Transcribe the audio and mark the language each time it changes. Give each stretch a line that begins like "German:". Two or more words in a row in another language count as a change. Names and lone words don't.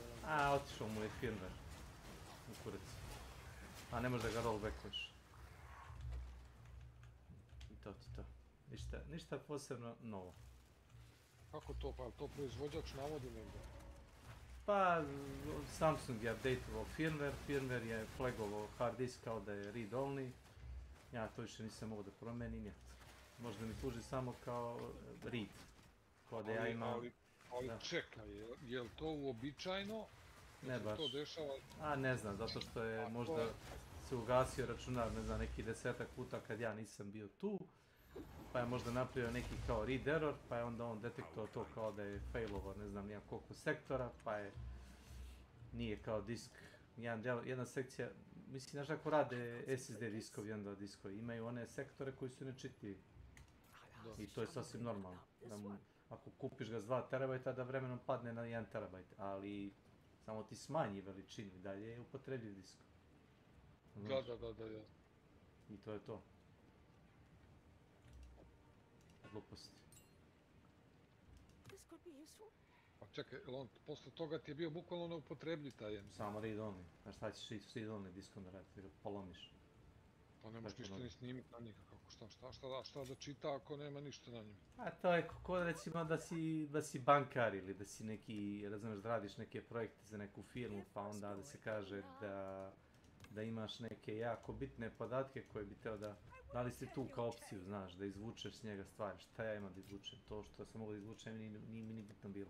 Serbian: Otišao mu je firmware u kurac. A ne može da ga rollbackuješ. I to ti to. Ništa posebno novo. Kako to? Pa to proizvođač navodi negdje? Pa Samsung je updateovao firmware je flagovao hard disk kao da je
English: read only.
Serbian: Ja to više nisam mogao da promenim, možda mi služi samo kao read. Kao da ja imam... Ali čekaj, je li to uobičajno? Ne baš. To dešava? Ne znam, zato što je možda se ugasio računar, ne znam, neki 10 puta kad ja nisam bio tu. Pa je možda napravio neki kao
English: read error,
Serbian: pa je onda on detektovao to kao da je failovo, ne znam, nijem koliko sektora, pa je... Nije kao disk, jedna sekcija, mislim, znaš ako rade SSD diskovi, onda diskovi, imaju one sektore koji su nečitljivi. I to je sasvim normalno. Ako kupiš ga s 2 terabajta, da vremenom padne na 1 terabajt, ali samo ti smanji veličinu i dalje je upotrebljiv disk. Da. I to je to. Gluposti. Pa čekaj, posle toga ti je bio bukvalno neupotrebljiv taj jedan. Samo
English: read only.
Serbian: Znaš šta ćeš
English: read only
Serbian: diskom da raditi, da ga polomiš. Pa ne možeš ništa ni snimiti na njega, šta da čita ako nema ništa na njima? A to je kako recimo da si bankar ili da si neki, razumiješ, da radiš neke projekte za neku firmu, pa onda da se kaže da imaš neke jako bitne podatke koje bi teo da li si tu kao opciju, znaš, da izvučeš s njega stvari, šta ja imam da izvučem, to što sam mogao da izvučem nije mi ni bitno bilo.